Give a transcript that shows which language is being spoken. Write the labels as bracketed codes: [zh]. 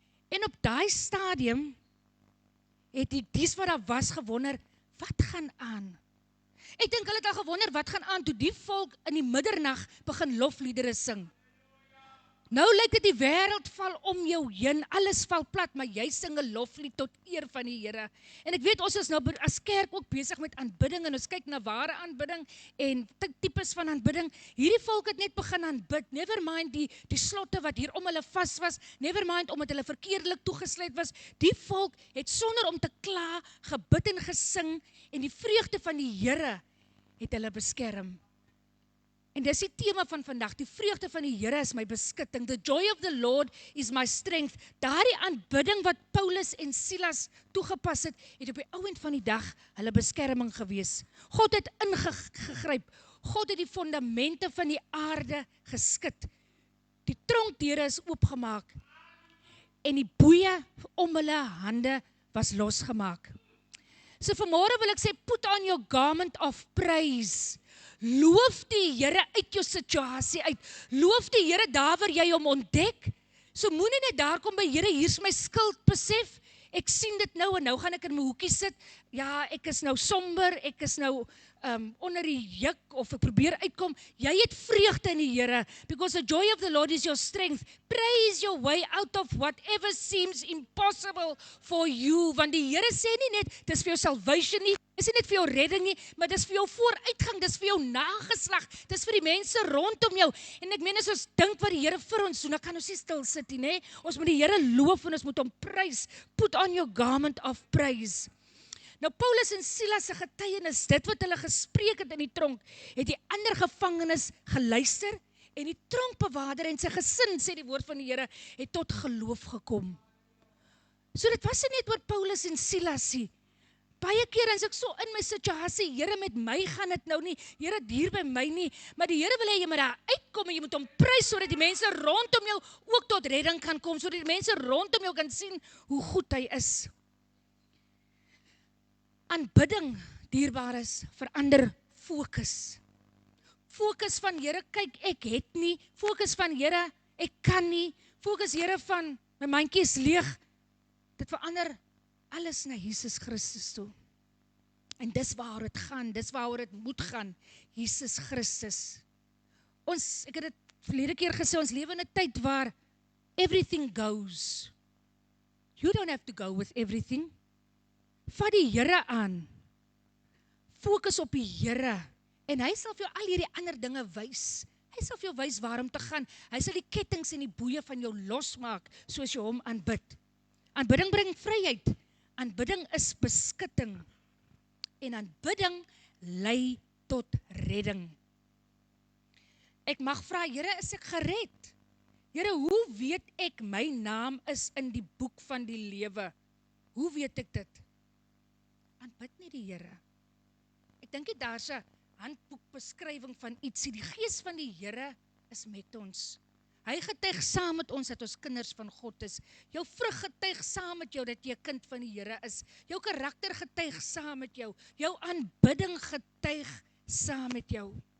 [af] En op daai stadium, het die dies wat daar was gewonder, wat gaan aan? Ek dink hulle het al gewonder, wat gaan aan, toe die volk in die middernag begin lofliedere sing. Nou lyk dit die wêreld val om jou heen, alles val plat, maar jy sing 'n loflied tot eer van die Here. En ek weet ons is nou as kerk ook besig met aanbidding en ons kyk na ware aanbidding en tipes van aanbidding. Hierdie volk het net begin aanbid. Never mind die slotte wat hier om hulle vas was, never mind omdat hulle verkeerdelik toegesluit was. Die volk het sonder om te kla gebid en gesing en die vreugde van die Here het hulle beskerm. En dis die tema van vandag, die vreugde van die Here is my beskutting. [en] The joy of the Lord is my strength. [af] Daardie aanbidding wat Paulus en Silas toegepas het, het op die ouend van die dag hulle beskerming gewees. God het ingegryp. God het die fondamente van die aarde geskit. Die tronkdeure is oopgemaak. En die boeie om hulle hande was losgemaak. So vanmôre wil ek sê, [en] put on your garment of praise. [af] Loof die Here uit jou situasie uit. Loof die Here daar waar jy hom ontdek. So moenie net daar kom by Here, hier is my skuld besef. Ek sien dit nou en nou gaan ek in my hoekie sit. Ja, ek is nou somber, ek is nou onder die juk of ek probeer uitkom. Jy het vreugde in die Here [en] because the joy of the Lord is your strength. Praise your way out of whatever seems impossible for you. [af] Want die Here sê nie net dis vir jou salvation nie, dis nie net vir jou redding nie, maar dis vir jou vooruitgang, dis vir jou nageslag, dis vir die mense rondom jou. En ek meen as ons dink wat die Here vir ons doen, dan kan ons nie stil sit nie, nê? Ons moet die Here loof en ons moet hom prys. [en] Put on your garment of praise. [af] Nou Paulus en Silas se getuienis, dit wat hulle gespreek het in die tronk, het die ander gevangenes geluister en die tronkbewaarder en sy gesin, sê die woord van die Here, het tot geloof gekom. So dit was nie net oor Paulus en Silas nie. Baie keer as ek so in my situasie, Here met my gaan dit nou nie, Here hier by my nie, maar die Here wil hê jy moet daar uitkom en jy moet hom prys sodat die mense rondom jou ook tot redding kan kom, sodat die mense rondom jou kan sien hoe goed hy is. Aanbidding, dierbares, verander fokus. Fokus van Here, kyk ek het nie, fokus van Here, ek kan nie, fokus Here van my mandjie is leeg. Dit verander alles na Jesus Christus toe. En dis waar dit gaan, dis waar dit moet gaan, Jesus Christus. Ek het dit verlede keer gesê, ons lewe in 'n tyd waar [en] everything goes. You don't have to go with everything. [af] Vat die Here aan. Fokus op die Here. En hy sal vir jou al hierdie ander dinge wys. Hy sal vir jou wys waar om te gaan. Hy sal die kettinge en die boeie van jou losmaak, soos jy hom aanbid. Aanbidding bring vryheid. Aanbidding is beskutting. En aanbidding lei tot redding. Ek mag vra, Here, is ek gered? Here, hoe weet ek my naam is in die boek van die lewe? Hoe weet ek dit? Aanbid nie die Here. Ek dink nie daar's 'n handboekbeskrywing van ietsie. Die Gees van die Here is met ons. Hy getuig saam met ons dat ons kinders van God is. Jou vrug getuig saam met jou dat jy 'n kind van die Here is. Jou karakter getuig saam met jou. Jou aanbidding getuig saam met jou.